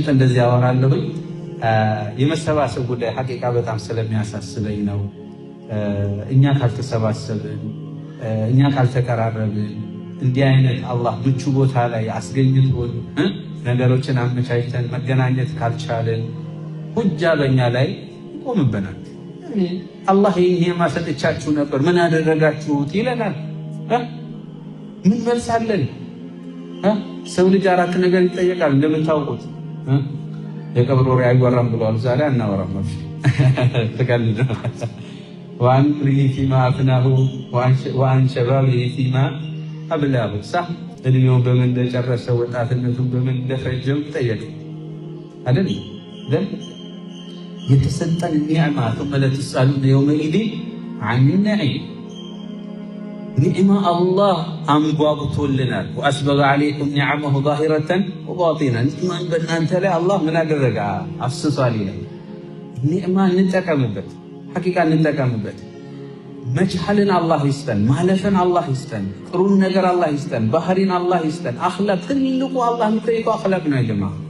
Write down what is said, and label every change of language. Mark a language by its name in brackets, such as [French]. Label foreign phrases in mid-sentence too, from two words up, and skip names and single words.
[Amharic] እንደዚህ ያወራለሁ። የመሰባሰብ ጉዳይ ሐቂቃ በጣም ስለሚያሳስበኝ ነው። እኛ ካልተሰባሰብን፣ እኛ ካልተቀራረብን፣ እንዲህ አይነት አላህ ምቹ ቦታ ላይ አስገኝቶን ነገሮችን አመቻችተን መገናኘት ካልቻለን ሁጃ በእኛ ላይ ይቆምብናል። አላህ ይሄን ማሰጥቻችሁ ነበር ምን አደረጋችሁት ይለናል። ምን መልሳለን? ሰው ልጅ አራት ነገር ይጠየቃል እንደምታውቁት። የቀብር ወሬ አይወራም ብለዋል። ዛሬ አናወራም ነው ተቀልድ [Arabic] وعن عمره فيما أفناه وعن شبابه فيما أبلاه صح [Amharic] እድሜውን በምን እንደጨረሰ ወጣትነቱን በምን እንደፈጀው ይጠየቅ አይደል? የተሰጠን ኒዕማ [Arabic] ثم لتسألون يومئذ عن النعيم [Amharic] ኒዕማ አላህ አንጓጉቶልናል። [Arabic] وأسبغ عليكم نعمه ظاهرة وباطنة [Amharic] ኒዕማን በእናንተ ላይ አላህ ምን አደረገ? አፍስሷል ይላል። ኒዕማ እንጠቀምበት፣ ሐቂቃ እንጠቀምበት። መቻልን አላህ ይስጠን፣ ማለፍን አላህ ይስጠን፣ ጥሩን ነገር አላህ ይስጠን፣ ባህሪን አላህ ይስጠን። አኽላቅ ትልቁ አላህ የሚጠይቀው አኽላቅ ነው። ጀማ